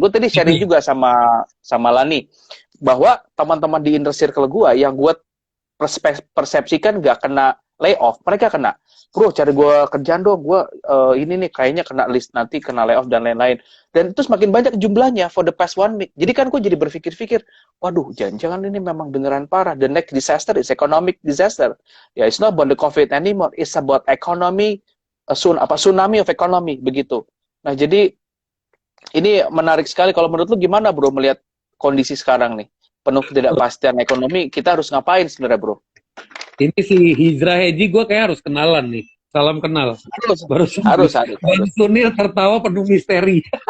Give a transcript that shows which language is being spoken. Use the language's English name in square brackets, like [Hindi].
[Indonesian] Gue tadi sharing juga sama Lani bahwa teman-teman di inner circle gue yang gue persepsikan gak kena layoff, mereka kena. Bro, cari gue kerjaan dong, gue ini nih kayaknya kena list nanti, kena layoff dan lain-lain. Dan itu semakin banyak jumlahnya [English] for the past 1 week. [Indonesian] Jadi kan gue jadi berpikir-pikir, waduh, jangan-jangan ini memang beneran parah. [English] The next disaster is economic disaster. Ya, it's not about the COVID anymore, it's about economy, tsunami of economy, begitu. [Indonesian] Nah, jadi ini menarik sekali. Kalau menurut lu gimana bro melihat kondisi sekarang nih? Penuh ketidakpastian ekonomi, kita harus ngapain sebenarnya bro? Ini si Hijrah Heji gue kayak harus kenalan nih. Salam kenal. Harus. Dan Sunil tertawa penuh misteri.